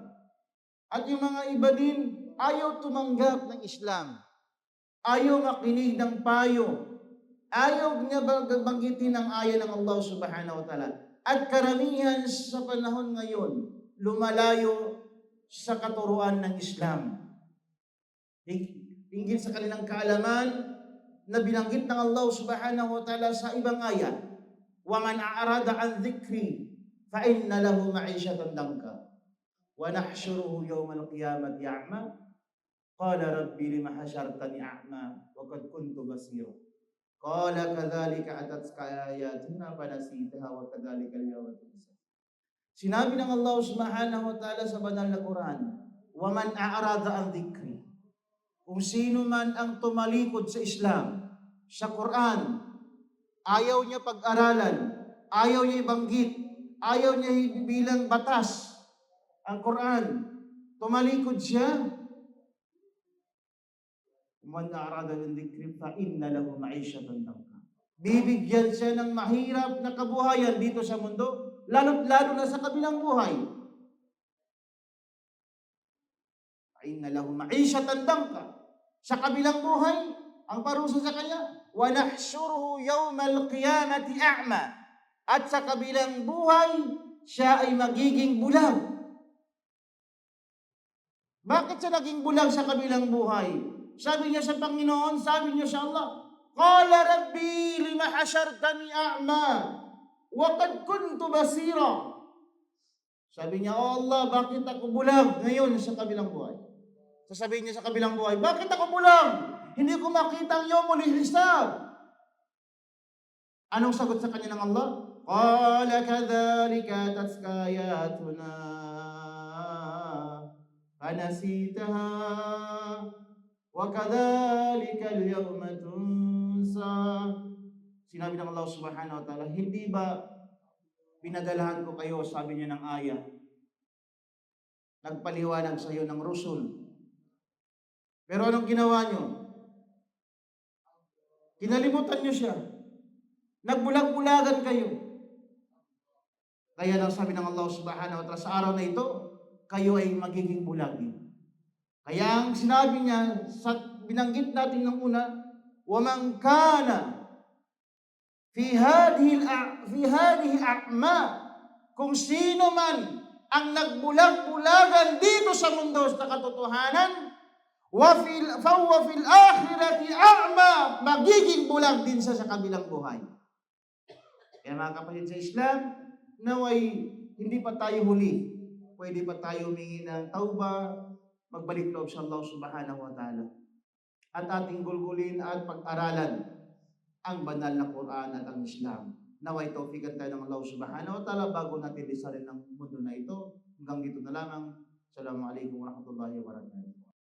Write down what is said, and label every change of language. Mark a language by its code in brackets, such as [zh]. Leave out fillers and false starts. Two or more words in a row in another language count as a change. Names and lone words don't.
[tl] At yung mga iba din, ayaw tumanggap ng Islam, ayaw makinig ng payo, ayaw niya banggitin ang aya ng Allah [ar] سبحانه وتعالى. [tl] At karamihan sa panahon ngayon, lumalayo sa katuruan ng Islam. Hinggil sa kanilang kaalaman na binanggit ng Allah [ar] سبحانه وتعالى [tl] sa ibang aya, [ar] وَمَنْ أَعْرَضَ عَنْ ذِكْرِي فَإِنَّ لَهُ مَعِيشَةً ضَنكًا وَنَحْشُرُهُ يَوْمَ الْقِيَامَةِ أَعْمَى قَالَ رَبِّ لِمَ حَشَرْتَنِي أَعْمَى وَقَدْ كُنْتُ بَصِيرًا قَالَ كَذَلِكَ أَتَتْكَ آيَاتُنَا فَنَسِيتَهَا وَكَذَلِكَ الْيَوْمَ تُنسَى. [tl] Sinabi ng Allah [ar] سبحانه وتعالى [tl] sa banal na Quran, [ar] وَمَنْ أَعْرَضَ عَنْ ذِكْرِي, [tl] kung sino man ang tumalikod sa Islam, sa Quran, ayaw niya pag-aralan, ayaw niya ibanggit, ayaw niya bilang batas ang Quran, tumalikod siya, [ar] وَمَنْ أَعْرَضَ عَنْ ذِكْرِي فَإِنَّ لَهُ مَعِيشَةً ضَنكًا. [tl] Bibigyan siya ng mahirap na kabuhayan dito sa mundo, lalo na sa kabilang buhay. [ar] فَإِنَّ لَهُ مَعِيشَةً ضَنكًا. [tl] Sa kabilang buhay, ang parusa sa kanya, [ar] وَنَحْشُرُهُ يَوْمَ الْقِيَامَةِ أَعْمَى. [tl] At sa kabilang buhay, siya ay magiging bulag. Bakit siya naging bulag sa kabilang buhay? Sabi niya sa Panginoon, sabi niya sa Allah, [ar] قَالَ رَبِّي لِمَ حَشَرْتَنِي أَعْمَى وَقَدْ كُنْتُ بَصِيرًا. [tl] Sabi niya, oh Allah, bakit ako bulag ngayon sa kabilang buhay? Sasabihin niya sa kabilang buhay, bakit ako bulag? Hindi ko makita ang [ar] يوم الحساب. [tl] Anong sagot sa kanya ng Allah? [ar] قَالَ كَذَلِكَ أَتَتْكَ آيَاتُنَا فَنَسِيتَهَا وَكَذَلِكَ الْيَوْمَ تُنسَى. [tl] Sinabi ng Allah [ar] سبحانه وتعالى, [tl] hindi ba pinadalahan ko kayo, sabi niya ng aya, nagpaliwanag sa iyo ng Rasul. Pero anong ginawa niyo? Kinalimutan niyo siya. Nagbulag-bulagan kayo. Kaya lang sabi ng Allah [ar] سبحانه وتعالى, [tl] sa araw na ito, kayo ay magiging bulag din. Kaya ang sinabi niya, binanggit natin ng una, [ar] وَمَنْ كَانَ فِي هَذِهِ أَعْمَى, [tl] kung sino man ang nagbulag-bulagan dito sa mundo sa katotohanan, [ar] فهو في الآخرة أعمى, [tl] magiging bulag din siya sa kabilang buhay. Kaya mga kapatid sa Islam, naway hindi pa tayo huli. Pwede pa tayo humingi ng tauba, magbalik loob sa Allah [ar] سبحانه وتعالى. [tl] At ating gulgulin at pag-aralan ang banal na Quran at ang Islam. Naway tawfikan tayo ng Allah [ar] سبحانه وتعالى [tl] bago natin lisanin ang mundo na ito. Hanggang dito na lamang. [ar] السلام عليكم ورحمة الله وبركاته.